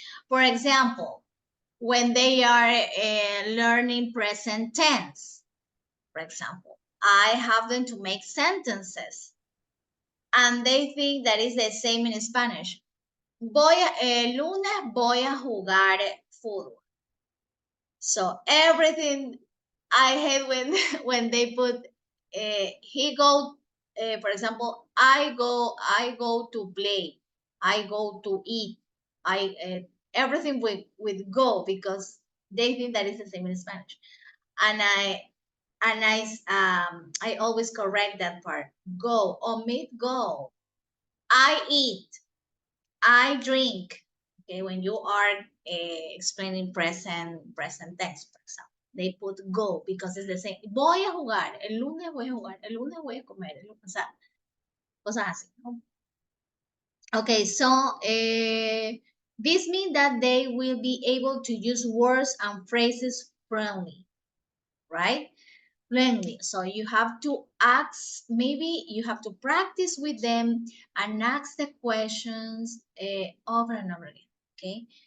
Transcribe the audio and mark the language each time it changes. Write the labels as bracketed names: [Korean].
[English] For example, when they are learning present tense, for example, I have them to make sentences, and they think that is the same in Spanish. [Spanish] El lunes voy a jugar fútbol. [English] So everything I hate when when they put he go for example, I go to play, I go to eat, I everything with go because they think that it's the same in Spanish. And I always correct that part. Go, omit go. I eat, I drink. Okay, when you are explaining present tense, for example, they put go because it's the same. [Spanish] Voy a jugar, el lunes voy a jugar, el lunes voy a comer, o sea, cosas así, ¿no? [English] Okay, so this means that they will be able to use words and phrases fluently, right? Fluently. So you have to ask, maybe you have to practice with them and ask the questions over and over again, okay?